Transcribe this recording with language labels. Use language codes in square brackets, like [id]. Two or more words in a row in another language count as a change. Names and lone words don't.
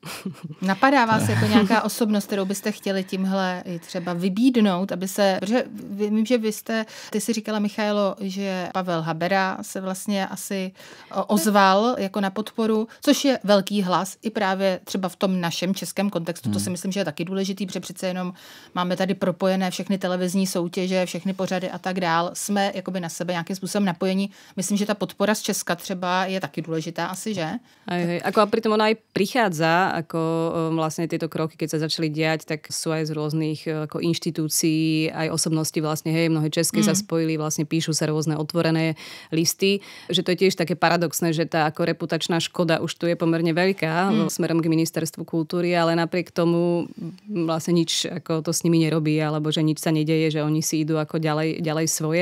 [cs] Napadá vás jako nějaká osobnost, kterou byste chtěli tímhle třeba vybídnout, aby se, protože vím, že ty si říkala, Michailo, že Pavel Habera se vlastně asi ozval jako na podporu, což je velký hlas i právě třeba v tom našem českém kontextu. To si myslím, že je taky důležitý, protože přece jenom máme tady propojené všechny televizní soutěže, všechny pořady a tak dál. Jsme jakoby na sebe nějakým způsobem napojení. Myslím, že ta podpora z Česka třeba je taky důležitá asi, že? [sk] Hej. Ako a pritom ona aj prichádza, ako vlastne tieto kroky, keď sa začali diať, tak sú aj z rôznych ako inštitúcií, aj osobnosti vlastne, mnohé české sa spojili, vlastne píšu sa rôzne otvorené listy, že to je tiež také paradoxné, že tá ako reputačná škoda už tu je pomerne veľká smerom k ministerstvu kultúry, ale napriek tomu vlastne nič ako to s nimi nerobí, alebo že nič sa nedeje, že oni si idú ako ďalej svoje.